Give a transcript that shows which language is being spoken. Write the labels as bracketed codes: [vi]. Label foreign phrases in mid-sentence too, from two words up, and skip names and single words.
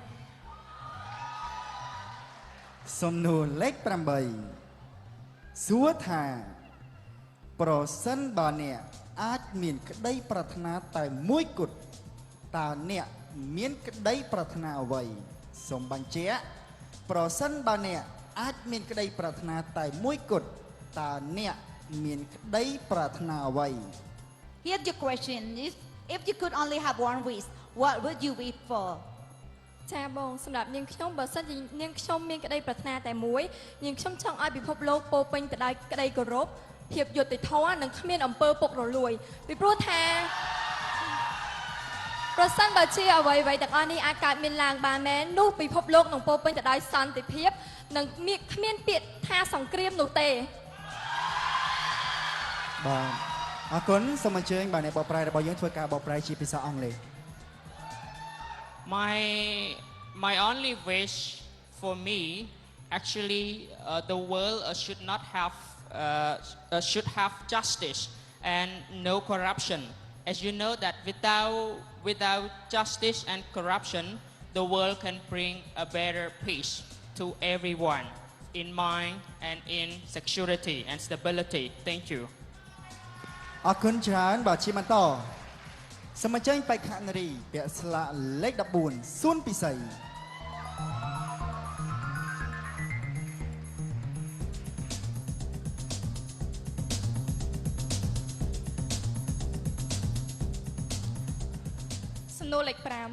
[km] សំណួរលេខ8សួរថាប្រសិនបើអ្នកអាចមានក្តីប្រាថ្នាតែមួយគត់តើអ្នកមានក្តីប្រាថ្នាអ្វីសូមបញ្ជាក់ប្រសិនបើអ្នកអាចមានក្តីប្រាថ្នាតែមួយគត់តើអ្នកមានក្តីប្រាថ្នាអ្វី [en] Here's your question. If you could only have one wish, what would you wish for? [km] ចាបងសម្រាប់នាងខ្ញុំបើសិនជានាងខ្ញុំមានក្តីប្រាថ្នាតែមួយនាងខ្ញុំចង់ឲ្យពិភពលោកពោពេញទៅដោយក្តីគោរពភាពយុត្តិធម៌និងគ្មានអំពើពុករលួយពីព្រោះថាប្រសិនបើជាអ្វីៗទាំងអស់នេះអាចកើតមានឡើងបានមែននោះពិភពលោកនឹងពោពេញទៅដោយសន្តិភាពនិងគ្មានពាក្យថាសង្គ្រាមនោះទេ បាទអរគុណសូមអញ្ជើញបាទអ្នកបកប្រែរបស់យើងធ្វើការបកប្រែជាភាសាអង់គ្លេស [en] My only wish for me actually the world should have justice and no corruption. As you know that without justice and corruption, the world can bring a better peace to everyone in mind and in security and stability. Thank you. [km] អរគុណច្រើនបាទជាបន្តសូមអញ្ជើញបេក្ខនារីពាក់ស្លាកលេខ14សួនពិសី សំណួរលេខ5